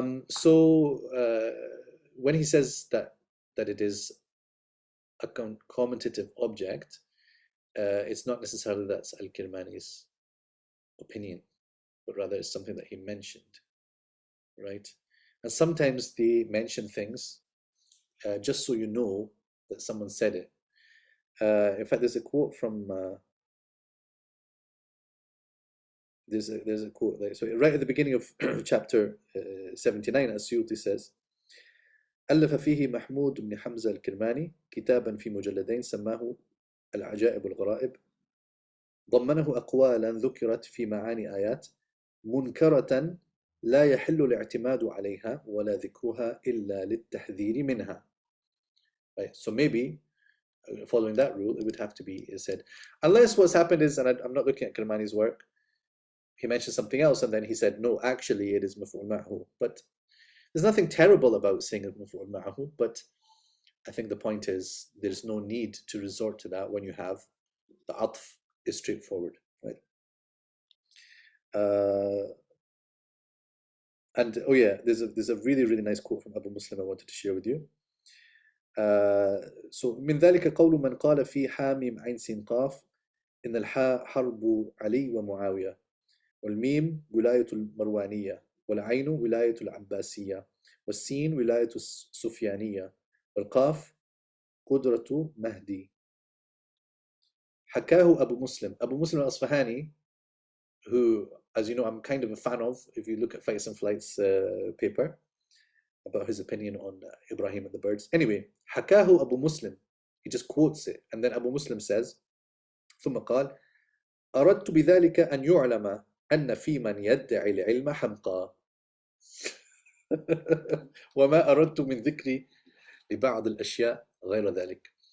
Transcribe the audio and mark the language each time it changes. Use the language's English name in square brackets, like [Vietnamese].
[English] So when he says that it is a commentative object, it's not necessarily that's Al-Kirmani's opinion, but rather it's something that he mentioned, right? And sometimes they mention things just so you know that someone said it. In fact, there's a quote from there's a quote there. So right at the beginning of chapter 79, al-Suyuti says, [Arabic] ألف فيه محمود بن حمزة الكرماني كتابا في مجلدين سماه العجائب والغرائب، ضمنه أقوالا ذكرت في معاني آيات منكرة لا يحل الاعتماد عليها ولا ذكرها إلا للتحذير منها. [English] Right. So maybe following that rule, it would have to be said, unless what's happened is, and I'm not looking at Kirmani's work, he mentioned something else and then he said, no, actually it is maf'ul ma'hu. But there's nothing terrible about saying it maf'ul ma'hu, but I think the point is there's no need to resort to that when you have the atf is straightforward, right? And oh yeah, there's a really, really nice quote from Abu Muslim I wanted to share with you. [Arabic] So من ذلك قول من قال في حاميم عين سين قاف إن الحاء حرب علي ومعاوية والميم ولاية المروانية والعين ولاية العباسية والسين ولاية السفيانية والقاف قدرة مهدي. حكاه أبو مسلم [English] al-Asfahani, who, as you know, I'm kind of a fan of. If you look at Flights and Flights paper about his opinion on Ibrahim and the birds. [Arabic] Anyway, حكاه أبو مسلم, [English] he just quotes it, and then Abu Muslim says, [Arabic] ثم قال أردت بذلك أن يعلم أن في من يدعي العلم حمقى وما أردت من ذكري لبعض الأشياء غير ذلك.